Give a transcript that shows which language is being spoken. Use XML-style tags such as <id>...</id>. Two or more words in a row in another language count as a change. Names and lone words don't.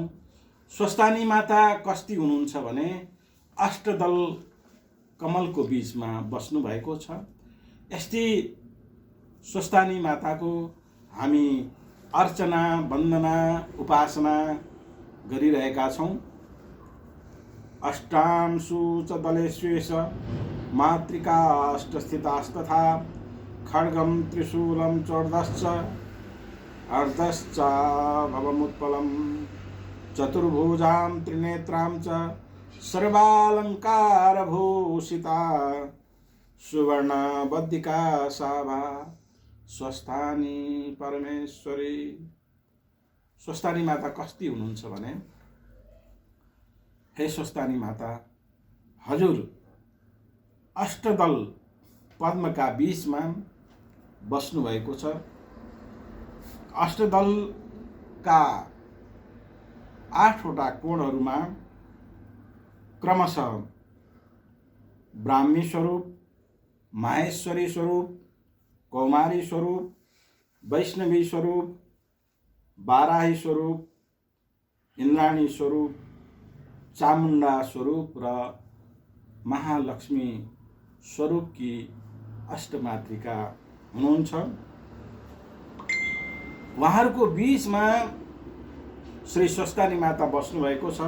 <ne>स्वस्थानी माता कस्ती हुनुहुन्छ भने अष्टदल कमलको बीचमा बस्नु भएको छ। यस्ती स्वस्थानी माताको हामी अर्चना वन्दना उपासना गरिरहेका छौं।</ne> <sa>अष्टांशु च दलेष्वेश मातृकाष्टस्थितास्तथा खड्गं त्रिशूलं चोर्दश्च अर्धश्च भवमुत्पलं चतुर्भुजां त्रिनेत्रां च सर्वालंकारभूषिता सुवर्णबद्धिका साभा स्वस्थानी परमेश्वरी।</sa> <ne>स्वस्थानी माता कस्ती हुनुहुन्छ भने, हे स्वस्थानी माता, हजुर अष्टदल पद्मका बीचमा बस्नु भएको छ। अष्टदलका 8 वटा कोणहरूमा क्रमशः ब्राह्मी स्वरूप, माहेश्वरी स्वरूप, कौमारी स्वरूप, वैष्णवी स्वरूप, बाराही स्वरूप, इंद्राणी स्वरूप, चामुण्डा स्वरूप र महालक्ष्मी स्वरूप की अष्टमातृका हुनुहुन्छ। उहाँहरूको बीचमा श्री स्वस्थानी माता बस्नु भएको छ।</ne>